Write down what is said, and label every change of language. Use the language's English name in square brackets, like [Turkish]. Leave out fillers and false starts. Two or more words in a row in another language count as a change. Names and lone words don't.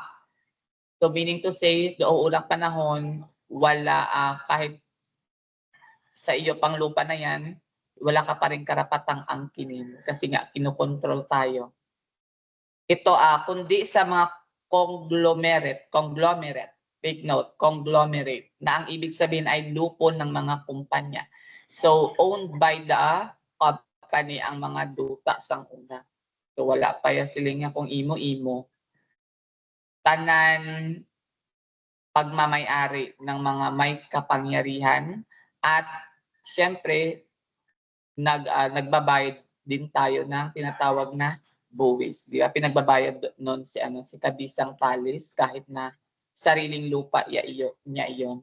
[English] So meaning to say, [Filipino] noong unang panahon, wala kahit sa iyo pang lupa na yan, wala ka pa rin karapatang angkinin kasi nga kinokontrol tayo. Ito kundi sa mga conglomerate, [English] take note, [Filipino] conglomerate, na ang ibig sabihin ay lupon ng mga kumpanya. [English] So owned by the company [Hiligaynon] ang mga duta sang una. So wala pa ya silinga kung imo-imo. [Filipino] Tanan pagmamay-ari ng mga may kapangyarihan at syempre nagbabayad din tayo ng tinatawag na buwis. Di ba? Pinagbabayad noon si Kabisang Tales kahit na sariling lupa niya iyon.